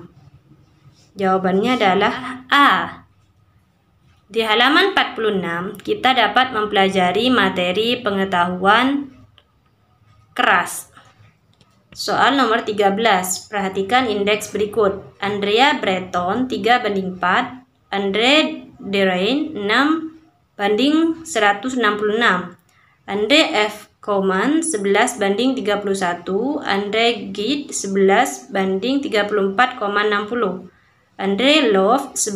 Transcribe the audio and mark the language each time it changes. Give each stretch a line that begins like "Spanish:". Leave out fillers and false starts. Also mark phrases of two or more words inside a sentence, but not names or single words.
Indonesian: Jawabannya adalah A. Di halaman 46 kita dapat mempelajari materi pengetahuan keras. Soal nomor 13, perhatikan indeks berikut: Andrea Breton 3/4, Andre Derain 6/166, Andre F. Koman 11/31, Andre Gide 11/34,60, Andre Love